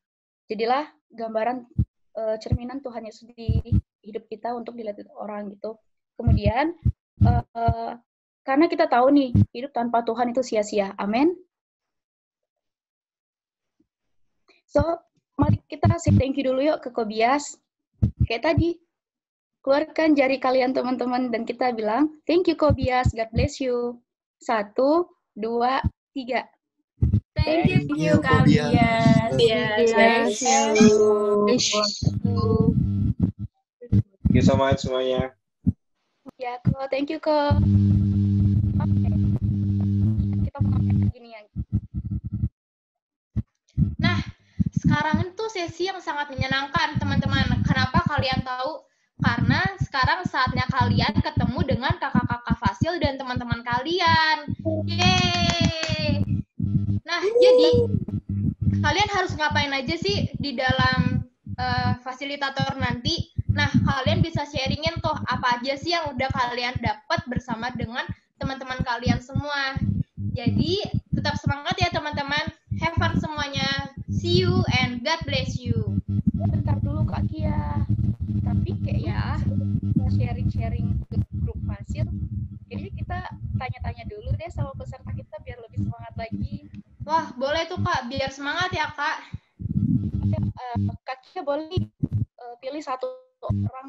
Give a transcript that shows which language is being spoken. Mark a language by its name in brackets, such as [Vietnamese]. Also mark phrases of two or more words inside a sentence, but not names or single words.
[Indonesian] Jadilah gambaran cerminan Tuhan Yesus di hidup kita untuk dilihat orang gitu. Kemudian, karena kita tahu nih, hidup tanpa Tuhan itu sia-sia. Amin. So, mari kita [English] say thank you [Indonesian] dulu yuk ke Kobias. Kayak tadi, keluarkan jari kalian teman-teman dan kita bilang, [English] thank you Kobias, God bless you. 1, 2, 3. Thank you, Kobias. Bless you. Thank you so much semuanya. [Indonesian] Ya, [English] Ko, thank you, Ko. [Indonesian] Oke. Kita mau ngapain gini ya? Nah, sekarang itu sesi yang sangat menyenangkan, teman-teman. Kenapa kalian tahu? Karena sekarang saatnya kalian ketemu dengan kakak-kakak Fasil dan teman-teman kalian. Yeay! Nah, jadi kalian harus ngapain aja sih di dalam fasilitator nanti? Nah, kalian bisa sharingin tuh apa aja sih yang udah kalian dapat bersama dengan teman-teman kalian semua. Jadi, tetap semangat ya teman-teman. [English] Have fun semuanya. See you and God bless you. [Indonesian] Bentar dulu Kak Kia. Tapi kayak ya, sharing-sharing ke grup Fasil. Jadi kita tanya-tanya dulu deh sama peserta kita biar lebih semangat lagi. Wah, boleh tuh Kak. Biar semangat ya Kak. Kak Kia boleh pilih satu orang.